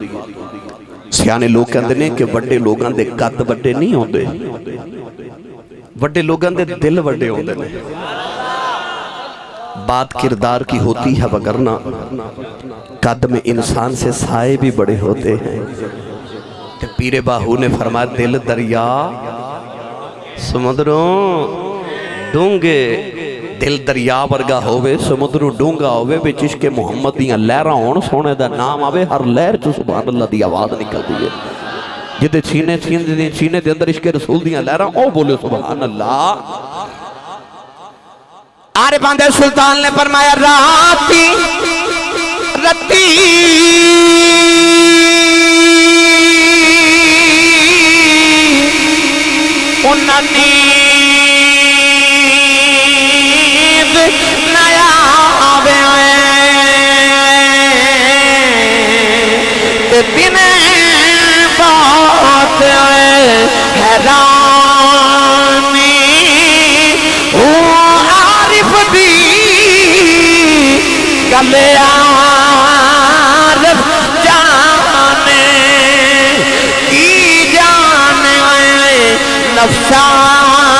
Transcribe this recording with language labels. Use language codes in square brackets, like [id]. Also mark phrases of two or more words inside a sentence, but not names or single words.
[pa] سیانے لوگ کہندے نے کہ وڈے لوگاں دے قد وڈے نہیں ہوندے، وڈے لوگاں دے دل وڈے ہوندے نے۔ [ur] بات کردار کی ہوتی ہے وگرنہ قد میں انسان سے سائے بھی بڑے ہوتے ہیں۔ [pa] پیر باہو نے فرمایا دل دریا سمندروں ڈونگے، دل دریا ورگا ہووے سمندروں ڈونگا ہووے بچ عشق محمد دیاں لہراں ہون سونے دا نام آوے ہر لہر چو [ar] سبحان اللہ [pa] دی آواز نکل دیئے، جدے سینے دے اندر عشق رسول دیاں لہراں او بولے [ar] سبحان اللہ۔ [pa] عارف آندے سلطان نے فرمایا راتی رتی انہاں نیند نیا آوے تے دن بات حیرانی گلے عارف جانے کی جانے نفسانی